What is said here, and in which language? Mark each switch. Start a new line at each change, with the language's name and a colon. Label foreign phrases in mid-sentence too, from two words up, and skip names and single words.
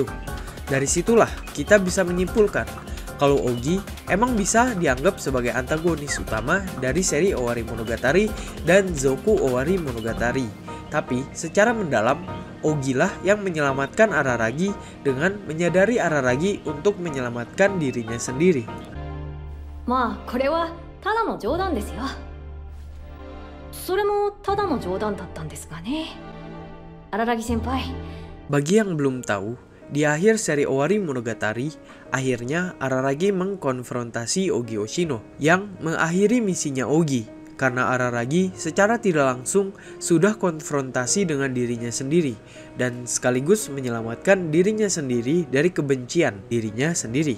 Indonesian: Dari situlah kita bisa menyimpulkan kalau Ogi emang bisa dianggap sebagai antagonis utama dari seri Owari Monogatari dan Zoku Owari Monogatari. Tapi secara mendalam, Ogi lah yang menyelamatkan Araragi dengan menyadari Araragi untuk menyelamatkan dirinya sendiri.
Japanese: まあこれはただの冗談ですよ。それもただの冗談だったんですがね。Araragi senpai.
Indonesian: Bagi yang belum tahu, di akhir seri Owari Monogatari, akhirnya Araragi mengkonfrontasi Ogi Oshino yang mengakhiri misinya Ogi. Karena Araragi secara tidak langsung sudah konfrontasi dengan dirinya sendiri dan sekaligus menyelamatkan dirinya sendiri dari kebencian dirinya sendiri.